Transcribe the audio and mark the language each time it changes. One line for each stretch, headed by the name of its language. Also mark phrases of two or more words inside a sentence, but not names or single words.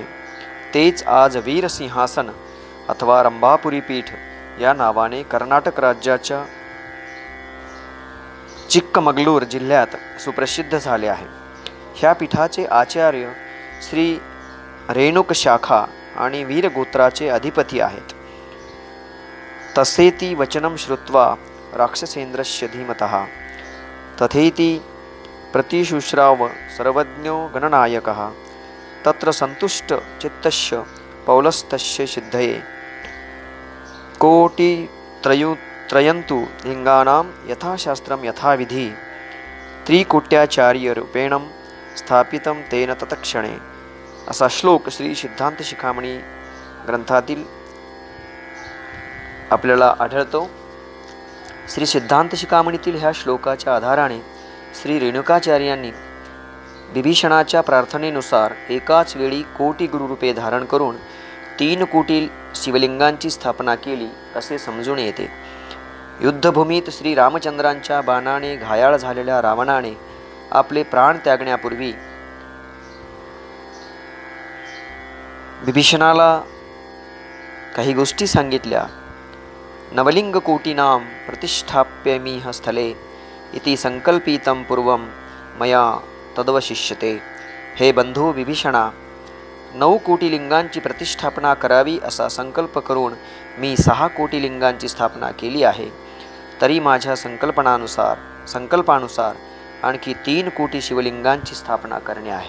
Marathi: तेच आज वीरसिंहासन अथवा रंभापुरी पीठ या नावाने कर्नाटक राज्याच्या चिक्कमगलूर जिल्ह्यात सुप्रसिद्ध झाले आहे. ह्या पीठाचे आचार्य श्री रेणुक शाखा आणि वीरगोत्राचे अधिपती आहेत.
Sanskrit: तसेति वचनं श्रुत्वा राक्षसेन्द्रस्य धीमतः तथेति प्रतिशुश्राव सर्वज्ञो गणनायकः तत्र संतुष्ट चित्तस्य पौलस्तस्य सिद्धये कोटि त्रयन्तु लिंगानां यथाशास्त्रं यथाविधि त्रिकोट्याचार्य रूपेण स्थापितं तेन तत्क्षणे.
Marathi: असा श्लोक श्री सिद्धांत शिखामणी ग्रंथातील आपल्याला आढळतो. श्री सिद्धांत शिखामणीतील ह्या श्लोकाच्या आधाराने श्री रेणुकाचार्यांनी विभीषणाच्या प्रार्थनेनुसार एकाच वेळी कोटी गुरुरूपे धारण करून 3 कोटी शिवलिंगांची स्थापना केली असे समजून येते. युद्धभूमीत श्री रामचंद्रांच्या बाणाने घायाळ झालेल्या रावणाने आपले प्राण त्यागण्यापूर्वी विभीषणाला काही गोष्टी सांगितल्या.
Sanskrit: नवलिंग कोटीनां प्रतिष्ठाप्यमिह स्थले इति संकल्पितं पूर्वं मया तदवशिष्यते.
Marathi: हे बंधू विभीषणा, 9 कोटी लिंगांची प्रतिष्ठापना करावी असा संकल्प करून मी 6 कोटी लिंगांची स्थापना केली आहे. तरी माझ्या संकल्पानुसार आणखी 3 कोटी शिवलिंगांची स्थापना करणे आहे.